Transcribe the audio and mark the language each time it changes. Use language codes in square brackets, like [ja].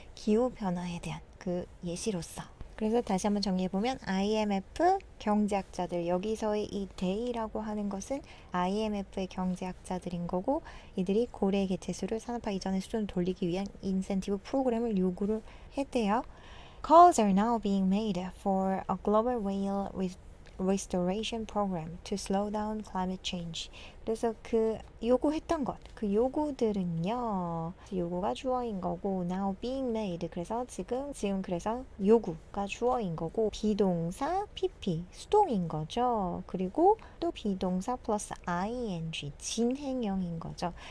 [ko] 기후변화에 대한 그 예시로서. 그래서 다시 한번 정리해보면 IMF 경제학자들, 여기서의 이 they라고 하는 것은 IMF의 경제학자들인 거고, 이들이 고래 개체수를 산업화 이전의 수준으로 돌리기 위한 인센티브 프로그램을 요구를 했대요. [en] Calls are now being made for a global whale restoration program to slow down climate change. [ko] 그래서 그 요구했던 것, 그 요구들은요, 요구가 주어인 거고, now being made, 그래서 지금 그래서 요구가 주어인 거고, 비동사 PP 수동인 거죠. 그리고 또 비동사 플러스 ing 진행형인 거죠.